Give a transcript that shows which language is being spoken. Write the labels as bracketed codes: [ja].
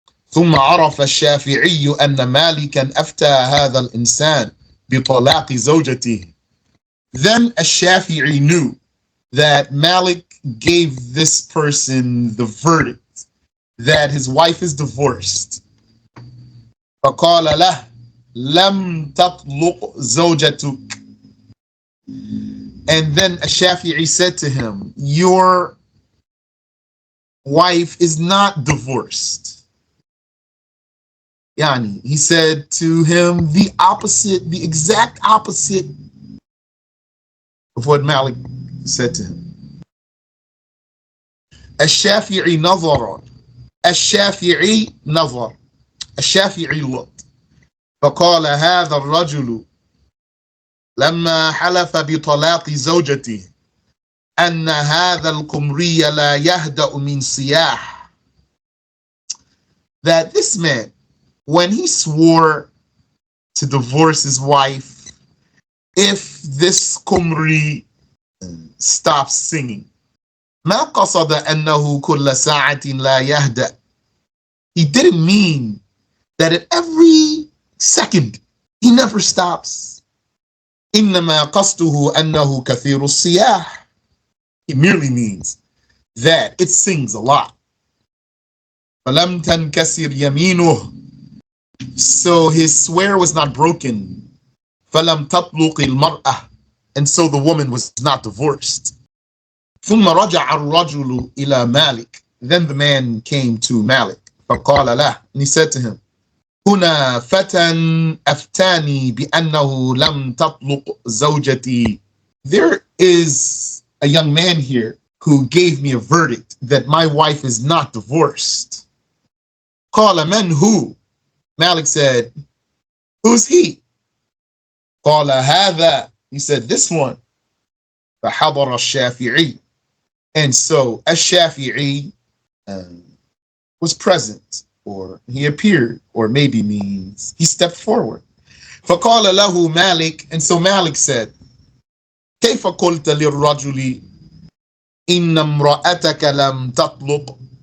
[ar] ثم عرف الشافعي أن مالكا أفتى هذا الإنسان بطلاق زوجته. [en] Then Ash-Shafi'i knew that Malik gave this person the verdict that his wife is divorced. [ar] فقال له لم تطلق زوجتك. [en] And then Ash-Shafi'i said to him, your wife is not divorced. He said to him the opposite, the exact opposite of what Malik said to him. [ar] Ash-Shafi'i nazar. Ash-Shafi'i nazar. [en] Ash-Shafi'i looked. [ar] فقال هذا الرجل لما حلف بطلاق زوجته أن هذا القمري لا يهدأ من صياح [en] that this man, when he swore to divorce his wife, if this Qumri stops singing, [ar] ما قصد أنه كل ساعة لا يهدأ. [en] He didn't mean that at every second he never stops. [ar] إنما قصده أنه كثير الصياح. [en] It merely means that it sings a lot. [ar] فلم تنكسر يمينه. [en] So his swear was not broken. [ar] فلم تطلق المرأة. [en] And so the woman was not divorced. [ar] ثم رجع الرجل إلى مالك. [en] Then the man came to Malik. [ar] فقال له, [en] and he said to him, [ar] هنا فتى أفتاني بأنه لم تطلق زوجتي. [en] There is a young man here who gave me a verdict that my wife is not divorced. [ar] قال من هو? [en] Malik said, who's he? [ar] قال هذا. [en] He said, this one. [ar] فحضر الشافعي. [en] And so Ash-SharH was present, or he appeared, or maybe means he stepped forward. [ar] فقال له مالك. [en] And so Malik said, [ar] كيف قلت للرجل إن امرأتك لم تطلق?